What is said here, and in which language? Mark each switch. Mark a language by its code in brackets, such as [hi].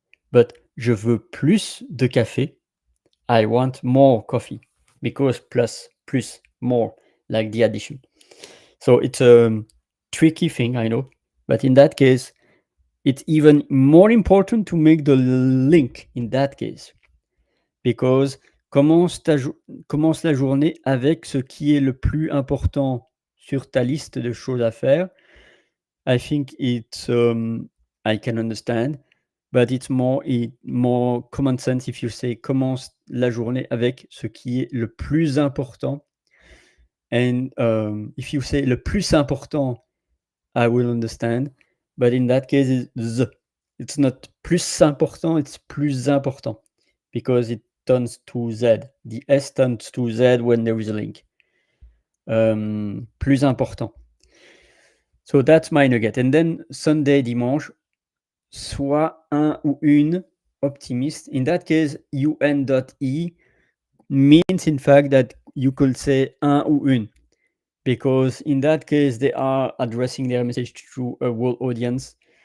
[en] But [fr] je veux plus de café. [en] I want more coffee, because plus, more, like the addition. So it's a tricky thing, I know. But in that case, it's even more important to make the link in that case. [fr] Because commence la journée avec ce qui est le plus important sur ta liste de choses à faire. [en] I think it's, I can understand, but it's more common sense if you say [fr] commence la journée avec ce qui est le plus important. [en] And if you say [fr] le plus important, [en] I will understand. But in that case, it's not [fr] plus important, [en] it's plus important, because it turns to Z. The S turns to Z when there is a link. [fr] Plus important. [en] So that's my nugget. And then Sunday, [fr] dimanche, soit un ou une optimiste. [en] In that case, un.e means in fact that you could say [fr] un ou une, [en] because in that case they are addressing their message to a whole audience.